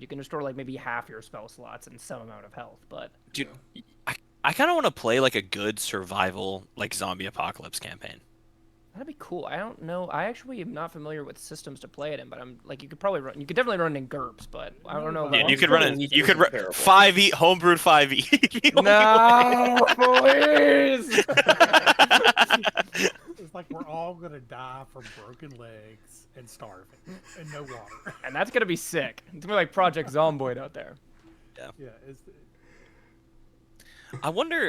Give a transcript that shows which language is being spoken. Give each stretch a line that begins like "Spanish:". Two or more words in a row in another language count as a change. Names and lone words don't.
English: You can restore, like, maybe half your spell slots and some amount of health, but... Dude, I kind of want to play like a good survival like zombie apocalypse campaign. That'd be cool. I don't know. I actually am not familiar with systems to play it in, but I'm like, you could definitely run it in GURPS, but I don't know. Yeah, about- you could run it. Monster You could Elite run is terrible. 5e homebrewed 5e. No, please. It's like we're all gonna die from broken legs and starving and no water. And that's gonna be sick. It's gonna be like Project Zomboid out there. Yeah, it's I wonder.